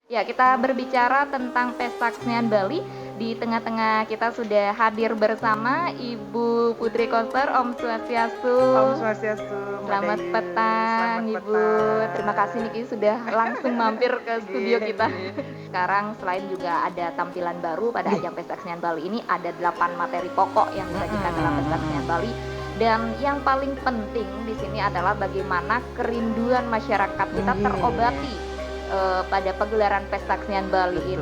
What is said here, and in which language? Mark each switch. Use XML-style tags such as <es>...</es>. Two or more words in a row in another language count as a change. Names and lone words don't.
<id>Ya, kita berbicara tentang Pesta Kesenian Bali. Di tengah-tengah kita sudah hadir bersama Ibu Putri Koster.</id> <ban>Om Swastiastu. Om Swastiastu, Mbak</ban> <id>Selamat Dayu. petang, Selamat Ibu. Terima kasih petang. Niki sudah langsung mampir ke studio</id> <ban>Nggih,</ban> <id>kita.</id> <ban>nggih.</ban> <id>Sekarang selain juga ada tampilan baru pada ajang Pesta Kesenian Bali ini, ada 8 materi pokok yang disajikan dalam Pesta Kesenian Bali. Dan yang paling penting di sini adalah bagaimana kerinduan masyarakat kita terobati pada pagelaran Pesta Kesenian Bali ini.</id>